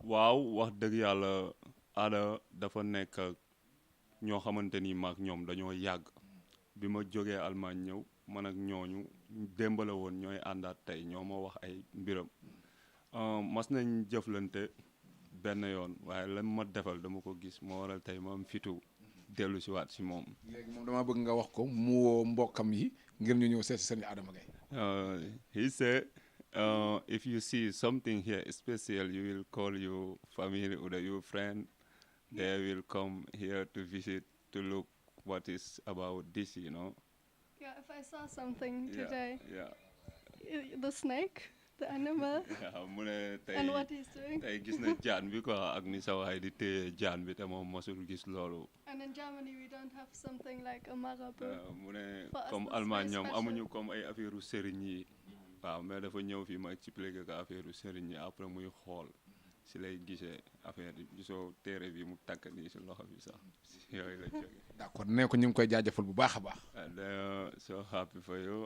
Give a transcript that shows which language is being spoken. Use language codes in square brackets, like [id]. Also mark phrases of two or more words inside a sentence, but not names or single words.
[wo] waaw wax dëgg yàlla Ada dafa nekk ak ñoo xamante ni maak ñoom dañoo yàgg bi ma jógee Allemagne ñëw man ak ñooñu démbale woon ñooy àndaat tey ñoo ma wax ay mbiram mas nañ jëflante benn yoon waaye lan ma defal dama ko gis moo waral tey ma am fitu dellu si waat si moom. léegi moom damaa bëgg nga wax ko mu woo mbokkam yi ngir ñu ñëw seet si sëñ Adama Gaye. [en] He said if you see something here special you will call your family or your friend. They will come here to visit to look what is about this, you know. Yeah, if I saw something Yeah, today, yeah. the snake, the animal, Yeah, [wo] mu ne [en] and what tey he's doing. tey gis na jaan bi quoi ak ni sa waay di téye jaan bi te moom mosul gis loolu. And in Germany, we don't have something like a marabout. [wo] Mu ne [en] For us, comme that's Allemagne very ñoom special. [wo] amuñu comme ay affaire u sëriñ yi. waaw mais dafa ñëw fii ma expliqué ko affaire u sëriñ yi après muy xool si lay gisee affaire yi gisoo téere bi mu takk nii si loxo bi sax si yooyu la jógee. d'accord nee ko ñu ngi koy jaajëfal bu baax a baax. [en] And so happy for you